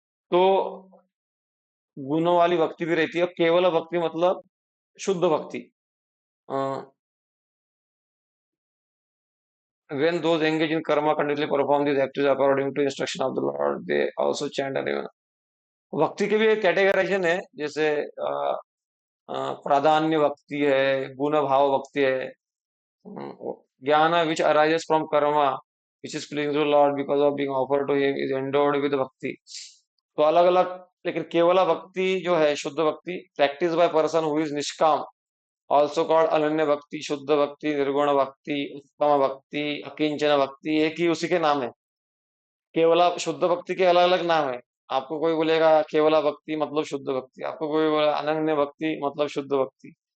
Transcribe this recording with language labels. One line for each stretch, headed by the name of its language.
Hindi: तो गुणों वाली भक्ति भी रहती है। केवल भक्ति मतलब शुद्ध भक्ति।
English: When those engaged in karma continuously perform these activities according to instruction of the Lord, they also chant and even।
Hindi: भक्ति की भी एक कैटेगराइजेशन है, जैसे प्राधान्य भक्ति है, गुण भाव भक्ति है,
English: Jnana which arises from karma, which is pleasing to the Lord because of being offered to him, is endowed with bhakti.
Hindi: तो अलग अलग, लेकिन केवला भक्ति जो है शुद्ध भक्ति,
English: practice by person who is निष्काम, also called
Hindi: अनन्य भक्ति, शुद्ध भक्ति, निर्गुण भक्ति, उत्तम भक्ति, अकिंचन भक्ति, एक ही उसी के नाम है। केवला शुद्ध भक्ति के अलग अलग नाम है। आपको कोई बोलेगा केवला भक्ति मतलब शुद्ध भक्ति, आपको कोई बोलेगा अनन्य भक्ति मतलब शुद्ध भक्ति।